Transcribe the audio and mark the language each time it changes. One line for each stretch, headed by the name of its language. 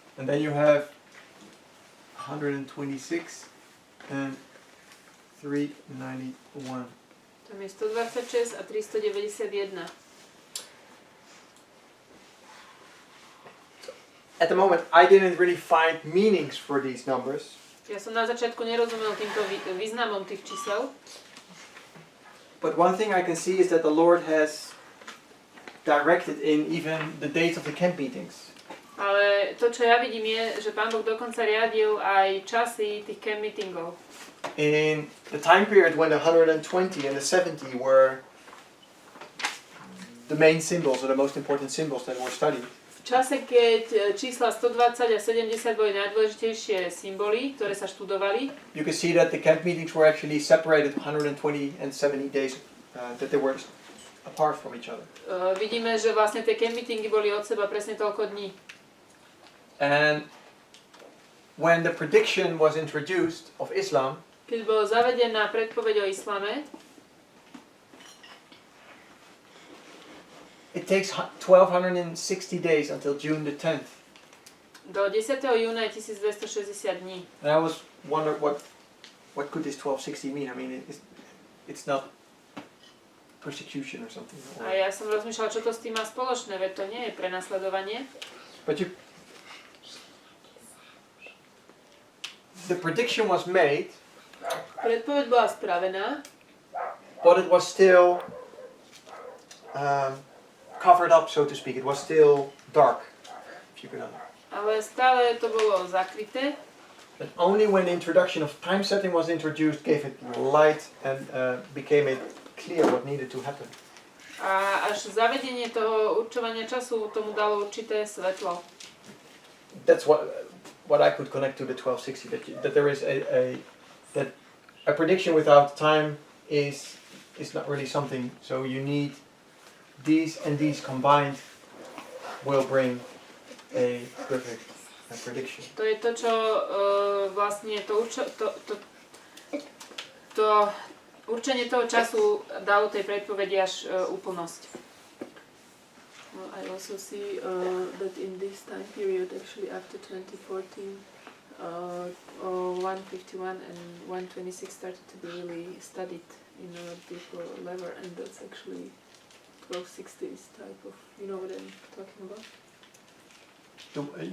English: And then you have 126 and 391.
Slovak: Tam je 126 a 391.
English: At the moment, I didn't really find meanings for these numbers,
Slovak: Ja som na začiatku nerozumel týmto významom tých čísel,
English: but one thing I can see is that the Lord has directed in even the dates of the camp meetings.
Slovak: ale to, čo ja vidím, je, že Pán Boh dokonca riadil aj časy tých camp meetingov.
English: In the time period when the 120 and the 70 were the main symbols, or the most important symbols that were studied,
Slovak: V čase, keď čísla 120 a 70 boli najdôležitejšie symboly, ktoré sa študovali,
English: you can see that the camp meetings were actually separated 120 and 70 days, that they were apart from each other.
Slovak: vidíme, že vlastne tie camp meetingy boli od seba presne toľko dní.
English: And when the prediction was introduced of Islam,
Slovak: Keď bola zavedená predpoveď o islame,
English: it takes 1260 days until June the 10th.
Slovak: do 10. júna je 1260 dní.
English: And I was wondering what could this 1260 mean? I mean, it's not persecution or something.
Slovak: A ja som rozmýšľala, čo to s tým má spoločné, veď to nie je prenasledovanie.
English: But the prediction was made,
Slovak: Predpoveď bola spravená,
English: but it was still covered up, so to speak. It was still dark, if you could understand.
Slovak: ale stále to bolo zakryté.
English: But only when the introduction of time setting was introduced gave it light and became it clear what needed to happen.
Slovak: A až zavedenie toho určovania času tomu dalo určité svetlo.
English: That's what I could connect to the 1260. That there is that a prediction without time is not really something. So you need these and these combined will bring a perfect prediction.
Slovak: To je to, čo vlastne to určenie toho času dalo tej predpovedi až úplnosť.
English: Well, I also see that in this time period, actually after 2014, 151 and 126 started to be really studied in a deeper level, and that's actually close 60s type of, you know what I'm talking about?